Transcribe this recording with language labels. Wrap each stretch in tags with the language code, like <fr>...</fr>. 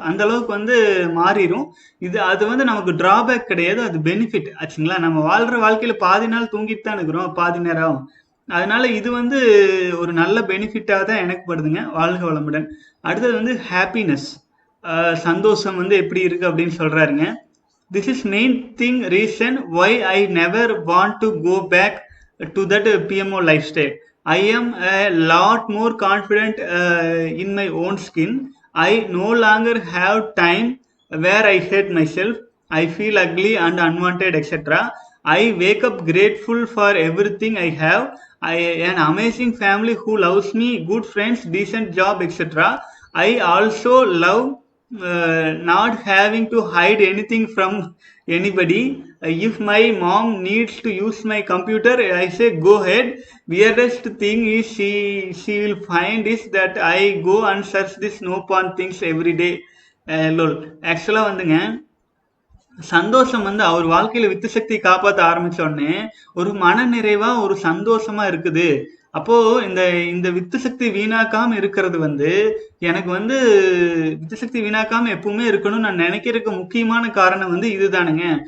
<ta>அந்த அளவுக்கு வந்து மாறிடும். அது வந்து நமக்கு டிராபேக் கிடையாது, அது பெனிஃபிட் ஆச்சுங்களா. நம்ம வாழ்ற வாழ்க்கையில பாதி நாள் தூங்கிட்டு தான் இருக்கிறோம், பாதி நேரம். அதனால இது வந்து ஒரு நல்ல பெனிஃபிட்டா தான் எனக்கு படுதுங்க. வாழ்க வளமுடன். அடுத்தது வந்து ஹாப்பினஸ். சந்தோஷம் வந்து எப்படி இருக்கு அப்படின்னு சொல்றாருங்க.</ta> <en>This is main thing reason why I never want to go back to that PMO lifestyle. I am a lot more confident in my own skin. I no longer have time where I hate myself. I feel ugly and unwanted, etc. I wake up grateful for everything I have. An amazing family who loves me, good friends, decent job, etc. I also love not having to hide anything from anybody. If my mom needs to use my computer, I say go ahead. Weirdest thing is she will find is that I go and search this no porn things every day. Lol.</en> <ta>ஆக்சுவலா வந்துங்க, சந்தோஷம் வந்து அவர் வாழ்க்கையில with சக்தி காப்பாற்ற ஆரம்பிச்ச உடனே ஒரு மன நிறைவா ஒரு சந்தோஷமா இருக்குது. அப்போ இந்த இந்த வித்து சக்தி வீணாக்காம இருக்கிறது வந்து எனக்கு வந்து வித்து சக்தி வீணாக்காம எப்பவுமே இருக்கணும்னு நான் நினைக்கிறதுக்கு முக்கியமான காரணம் வந்து இதுதானுங்க.</ta>